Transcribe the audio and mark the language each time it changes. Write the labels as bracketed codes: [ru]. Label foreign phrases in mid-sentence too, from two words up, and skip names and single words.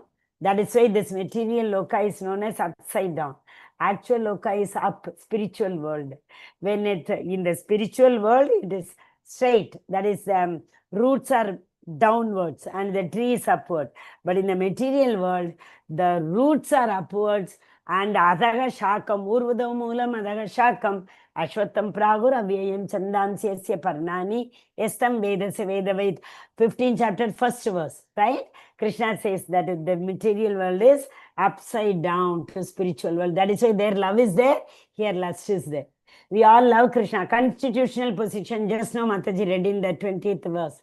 [en] That is why this material loka is known as upside down. Actual loka is up, spiritual world. When in the spiritual world, it is straight. That is, roots are downwards and the tree is upward. But in the material world, the roots are upwards and [sa] अधःशाखम्, ऊर्ध्वमूलम् अधःशाखम्, अश्वत्थं प्राहुरव्ययम् छन्दांसि यस्य पर्णानि, यस्तं वेद स वेदवित्. [en] 15th chapter, first verse, right? Krishna says that the material world is upside down to spiritual world. That is why their love is there, here lust is there. We all love Krishna. Constitutional position, just now Mataji read in the 20th verse.